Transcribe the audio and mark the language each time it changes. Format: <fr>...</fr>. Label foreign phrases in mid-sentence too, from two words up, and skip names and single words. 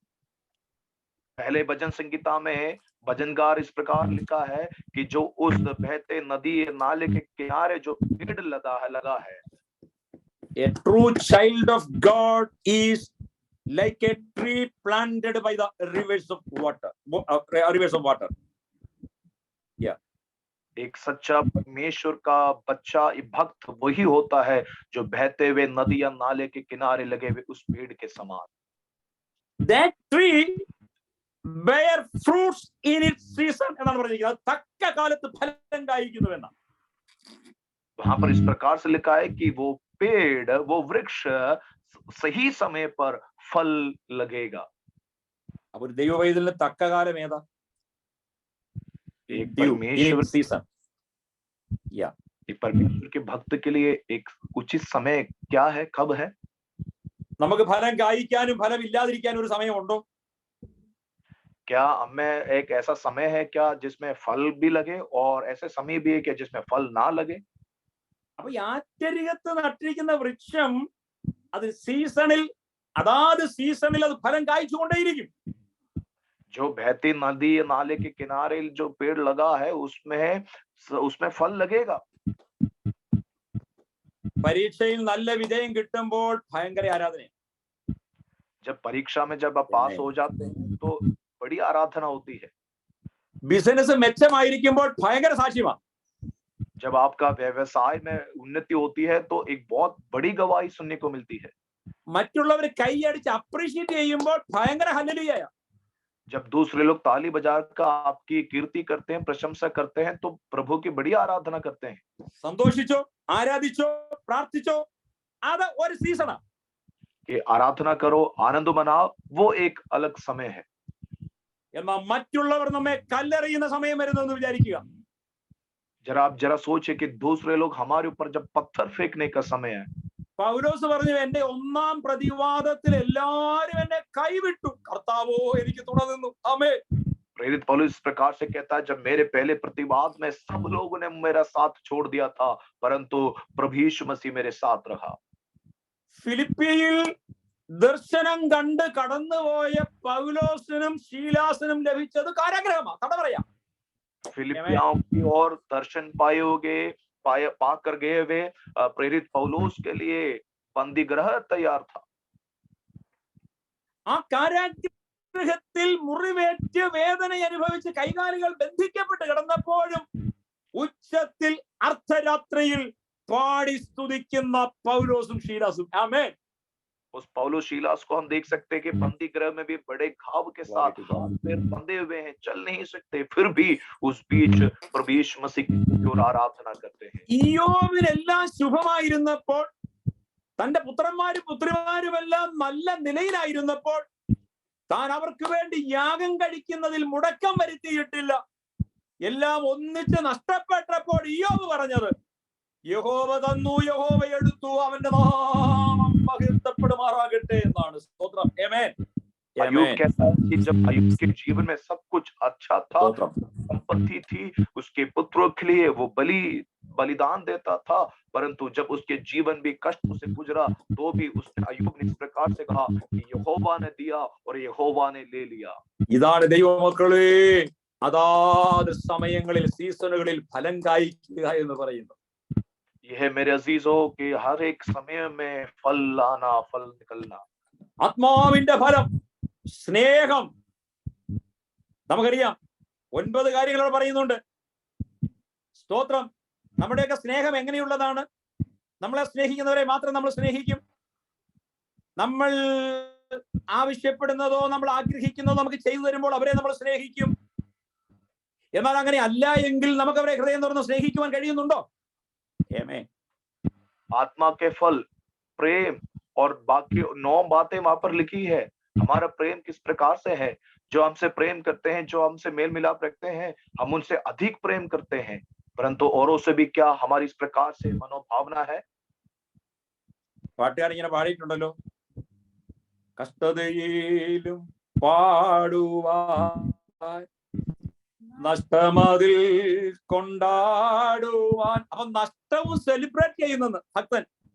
<hi>पहले भजन संगीता में भजनकार इस प्रकार लिखा है कि जो उस बहते नदी नाले के किनारे जो पेड़ लगा है।</hi> <en>A true child of God is like a tree planted by the rivers of water. Yeah.</en> <hi>एक सच्चा परमेश्वर का बच्चा भक्त वही होता है जो बहते हुए नदी या नाले के किनारे लगे हुए उस पेड़ के समान।</hi> <en>That tree bear fruits in its season</en> <ml>എന്നാണ് പറഞ്ഞിരിക്കുന്നത്. തക്ക കാലത്ത് ഫലം കായ്ക്കുന്നു എന്നാണ്.</ml> <hi>वहां पर इस प्रकार से लिखा है कि वो पेड़, वो वृक्ष सही समय पर फल लगेगा।</hi> <ml>अब ഒരു ദൈവവൈതലിന് തക്ക കാലം ഏതാ?</ml> <hi>एक परमेश्वर</hi> <en>सीजन। या</en> <hi>एक परमेश्वर के भक्त के लिए एक उचित समय क्या है, कब है?</hi> <ml>നമുക്ക് ഫലം കായ്ക്കാനും ഫലം ഇല്ലാതിരിക്കാനും ഒരു സമയമുണ്ടോ?</ml> <hi>क्या हमें एक ऐसा समय है क्या जिसमें फल भी लगे और ऐसे समय भी है क्या जिसमें फल ना लगे?</hi> <ml>അപ്പൊ ആറ്റരികത്ത് നട്ടിരിക്കുന്ന വൃക്ഷം അത് സീസണിൽ, അതാത് സീസണിൽ അത് ഫലം കായ്ച്ചുകൊണ്ടേയിരിക്കും.</ml> <hi>जो बहती नदी नाले के किनारे जो पेड़ लगा है उसमें फल लगेगा।</hi> <ml>പരീക്ഷയിൽ നല്ല വിജയം കിട്ടുമ്പോൾ ഭയങ്കര ആരാധന.</ml> <hi>जब परीक्षा में जब आप पास हो जाते हैं तो बड़ी आराधना होती है।</hi> <ml>ബിസിനസ് മെച്ചമായിരിക്കുമ്പോൾ ഭയങ്കര സാക്ഷ്യമാണ്.</ml> <hi>जब आपका व्यवसाय में उन्नति होती है तो एक बहुत बड़ी गवाही सुनने को मिलती है।</hi> <ml>മറ്റുള്ളവർ കൈയടിച്ച് അപ്രീഷിയേറ്റ് ചെയ്യുമ്പോൾ ഭയങ്കര ഹല്ലേലൂയ.</ml> <hi>जब दूसरे लोग ताली बजाकर आपकी कीर्ति करते हैं, प्रशंसा करते हैं, तो प्रभु की बड़ी आराधना करते हैं।</hi> <ml>സന്തോഷിച്ചോ, ആരാധിച്ചോ, പ്രാർത്ഥിച്ചോ, അത് ഒരു സീസണാ.</ml> <hi>कि आराधना करो, आनंद मनाओ, वो एक अलग समय है।</hi> <ml>എന്നാൽ മറ്റുള്ളവർ നമ്മെ കല്ലെറിയുന്ന സമയം വരുന്നെന്ന് വിചാരിക്കുക.</ml> <hi>जरा सोचिए कि दूसरे लोग हमारे ऊपर जब पत्थर फेंकने का समय है।</hi> <ml>പൗലോസ് പറഞ്ഞു, എന്റെ 1-ാം പ്രതിവാദത്തിൽ എല്ലാരും എന്നെ കൈവിട്ടു, കർത്താവോ എനിക്ക് തുണ നിന്നു. ആമേൻ.</ml> <hi>प्रेरित पौलुस इस प्रकार से कहता है, जब मेरे पहले प्रतिवाद में सब लोगों ने मेरा साथ छोड़ दिया था, परंतु प्रभु यीशु मसीह मेरे साथ रहा।</hi> <ml>ഫിലിപ്പിയിൽ ദർശനം കണ്ട് കടന്നുപോയ പൗലോസിനും ശീലാസിനും ലഭിച്ചത് കാരാഗ്രഹമാണ്. തട പറയാം.</ml> <hi>फिलिपियों की ओर दर्शन पाकर गए हुए प्रेरित पौलुस के लिए बंदी गृह तैयार था.</hi> <ml>ആ കാരാഗ്രഹത്തിൽ മുറിവേറ്റ് വേദന അനുഭവിച്ച് കൈകാലുകൾ ബന്ധിക്കപ്പെട്ട് കിടന്നപ്പോഴും ഉച്ചത്തിൽ അർദ്ധരാത്രിയിൽ പാടി സ്തുതിക്കുന്ന പൗലോസും ശീലാസും. ആമേൻ.</ml> <hi>उस पौलुस शीलास को हम देख सकते हैं कि बंदी गृह में भी बड़े घाव के साथ पैर बंधे हुए हैं, चल नहीं सकते, फिर भी उस बीच प्रभु यीशु मसीह की ओर आराधना करते हैं.</hi> <ml>ഇയ്യോബിനെല്ലാം ശുഭമായിരുന്നപ്പോൾ, തന്റെ പുത്രന്മാരും പുത്രിമാരുമെല്ലാം നല്ല നിലയിലായിരുന്നപ്പോൾ, താൻ അവർക്ക് വേണ്ടി യാഗം കഴിക്കുന്നതിൽ മുടക്കം വരുത്തിയിട്ടില്ല. എല്ലാം ഒന്നിച്ച് നഷ്ടപ്പെട്ടപ്പോൾ ഇയ്യോബ് പറഞ്ഞത്, യഹോവ തന്നു, യഹോവ എടുത്തു, അവന്റെ നാമം മഹത്വപ്പെടുമാറാകട്ടെ എന്നാണ്. സ്തോത്രം. ആമേൻ.</ml> <hi>अय्यूब कहता है कि जब अय्यूब के जीवन में सब कुछ अच्छा था, संपत्ति थी, उसके पुत्रों के लिए वो बलिदान देता था, परंतु जब उसके जीवन भी कष्ट से गुजरा तो भी उसने अय्यूब ने इस प्रकार से कहा कि यहोवा ने दिया और यहोवा ने ले लिया.</hi> <ml>ഇതാണ് ദൈവമക്കളെ അതാത് സമയങ്ങളിൽ സീസണുകളിൽ ഫലം കായ്ക്കുക എന്ന് പറയുന്നു.</ml> <hi>यह मेरे अजीजों कि हर एक समय में फल लाना, फल निकलना.</hi> <ml>ആത്മാവിന്റെ ഫലം, സ്നേഹം. നമുക്കറിയാം 9 കാര്യങ്ങൾ പറയുന്നുണ്ട്. സ്തോത്രം. നമ്മുടെയൊക്കെ സ്നേഹം എങ്ങനെയുള്ളതാണ്? നമ്മളെ സ്നേഹിക്കുന്നവരെ മാത്രം നമ്മൾ സ്നേഹിക്കും. നമ്മൾ ആവശ്യപ്പെടുന്നതോ നമ്മൾ ആഗ്രഹിക്കുന്നതോ നമുക്ക് ചെയ്തു തരുമ്പോൾ അവരെ നമ്മൾ സ്നേഹിക്കും. എന്നാൽ അങ്ങനെ അല്ല എങ്കിൽ നമുക്ക് അവരെ ഹൃദയം തുറന്ന് സ്നേഹിക്കുവാൻ കഴിയുന്നുണ്ടോ?</ml> <hi>आत्मा के फल, प्रेम और बाकी 9 बातें वहां पर लिखी है. हमारा प्रेम किस प्रकार से है? जो हमसे प्रेम करते हैं, जो हमसे मेल मिलाप रखते हैं, हम उनसे अधिक प्रेम करते हैं. परंतु औरों से भी क्या हमारी इस प्रकार से मनोभावना है?</hi> <ml>പാട്ടുകാർ ഇങ്ങനെ പാടിയിട്ടുണ്ടല്ലോ, കഷ്ടതയിലും പാടുവാൻ നഷ്ടമതിൽ കൊണ്ടാടുവാൻ. അപ്പൊ നഷ്ടവും സെലിബ്രേറ്റ് ചെയ്യുന്നെന്ന് ഭക്തൻ.</ml>